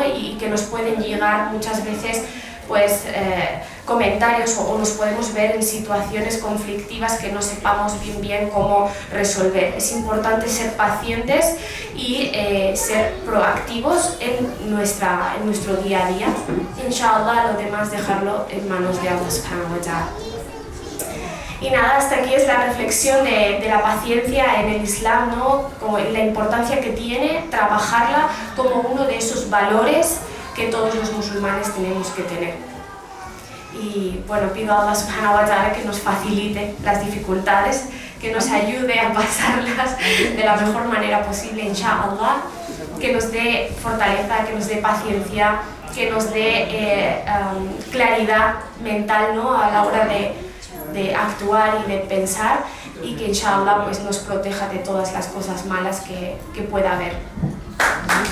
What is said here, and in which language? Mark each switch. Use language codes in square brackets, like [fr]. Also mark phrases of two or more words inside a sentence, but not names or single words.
[es] Y que nos pueden llegar muchas veces, pues, comentarios o nos podemos ver en situaciones conflictivas que no sepamos bien cómo resolver. Es importante ser pacientes y ser proactivos en nuestro día a día. Inshallah, lo demás dejarlo en manos de [ar] الله سبحانه وتعالى. [es] Y nada, hasta aquí es la reflexión de la paciencia en el Islam, ¿no? Como la importancia que tiene trabajarla como uno de esos valores que todos los musulmanes tenemos que tener. Y bueno, pido a [ar] الله سبحانه وتعالى [es] que nos facilite las dificultades, que nos ayude a pasarlas de la mejor manera posible, inshallah, que nos dé fortaleza, que nos dé paciencia, que nos dé claridad mental, ¿no?, a la hora de actuar y de pensar, y que inshallah pues nos proteja de todas las cosas malas que pueda haber.